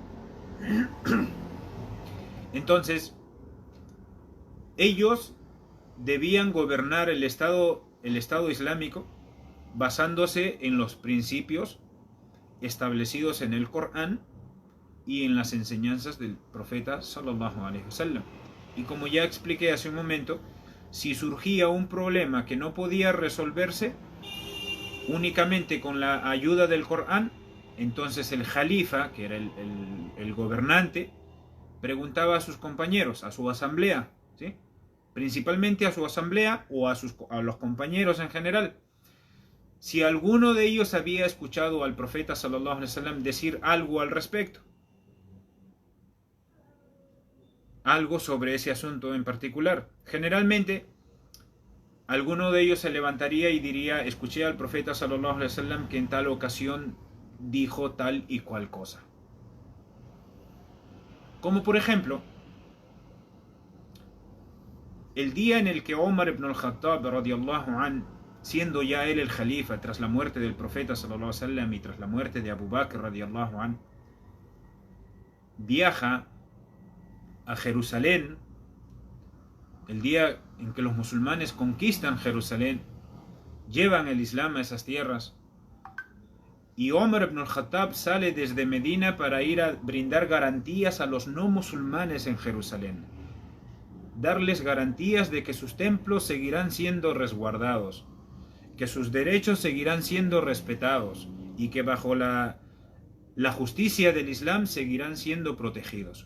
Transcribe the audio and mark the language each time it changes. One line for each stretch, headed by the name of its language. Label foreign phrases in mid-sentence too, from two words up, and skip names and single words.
Spanish: Entonces, ellos debían gobernar el Estado Islámico basándose en los principios establecidos en el Corán y en las enseñanzas del profeta
Arabic: صلى الله عليه وسلم.
Spanish: Y como ya expliqué hace un momento, si surgía un problema que no podía resolverse únicamente con la ayuda del Corán, entonces el jalifa, que era el gobernante, preguntaba a sus compañeros, a su asamblea, ¿sí? Principalmente a su asamblea o a los compañeros en general, si alguno de ellos había escuchado al profeta
Arabic: صلى الله عليه وسلم
Spanish: decir algo al respecto, algo sobre ese asunto en particular. Generalmente alguno de ellos se levantaría y diría: escuché al profeta
Arabic: صلى الله عليه وسلم
Spanish: que en tal ocasión dijo tal y cual cosa. Como por ejemplo, el día en el que Omar ibn al-Khattab
Arabic: رضي الله عن,
Spanish: siendo ya él el jalifa tras la muerte del profeta
Arabic: صلى الله عليه وسلم
Spanish: y tras la muerte de Abu Bakr
Arabic: رضي الله عن,
Spanish: viaja a Jerusalén, el día en que los musulmanes conquistan Jerusalén, llevan el Islam a esas tierras, y Omar ibn al-Khattab sale desde Medina para ir a brindar garantías a los no musulmanes en Jerusalén, darles garantías de que sus templos seguirán siendo resguardados, que sus derechos seguirán siendo respetados y que bajo la justicia del Islam seguirán siendo protegidos.